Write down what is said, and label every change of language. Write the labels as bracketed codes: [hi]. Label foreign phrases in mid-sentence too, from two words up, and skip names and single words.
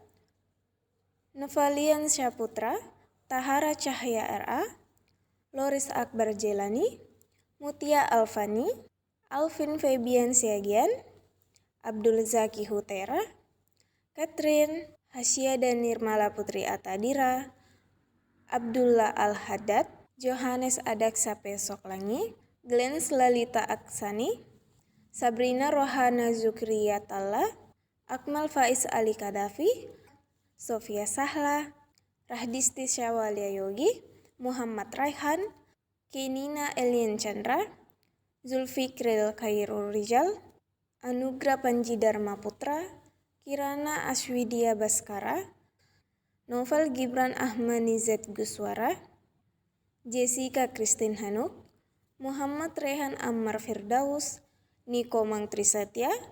[id] Novalian Syaputra, Tahara Cahya RA, Loris Akbar Jelani, Mutia Alfani, Alvin Febian Siagian, Abdul Zaki Hutera, Catherine Hasyada Nirmala Putri Atadira, Abdullah Al-Haddad, Johannes Adaksa Pesoklangi, Glenn Lalita Aksani, Sabrina Rohana Zukriyatalla, Akmal Faiz Ali Kadafi, Sofia Sahla, Rahdisti Syawalya Yogi, Muhammad Raihan, Kinina Elien Chandra, Zulfikril Khairul Rijal, Anugrah Panji Dharma Putra, Kirana Aswidia Baskara, Novel Gibran Ahmani Z Guswara, Jessica Christine Hanuk, Muhammad Rehan Ammar Firdaus, Niko Mangtrisatya,